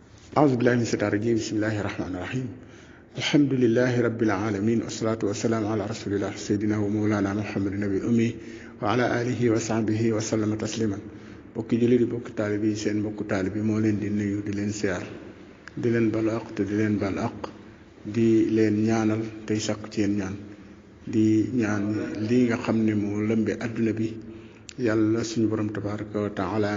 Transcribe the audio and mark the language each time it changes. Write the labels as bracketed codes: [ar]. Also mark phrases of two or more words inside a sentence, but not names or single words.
[ar] أعوذ بالله من الشيطان الرجيم بسم الله الرحمن الرحيم الحمد لله رب العالمين والصلاة والسلام على رسول الله سيدنا ومولانا محمد النبي الأمي وعلى آله وصحبه وسلم تسليما [wo] bokki jullit yi bokki taalibe yi seen mbokku taalibe moo leen di nuyu di leen siyaar di leen baal àq te di leen baal àq di leen ñaanal tey sakku ci yéen ñaan di ñaan lii nga xam ne moo lëmbe adduna bi yàlla suñu borom [ar] تبارك وتعالى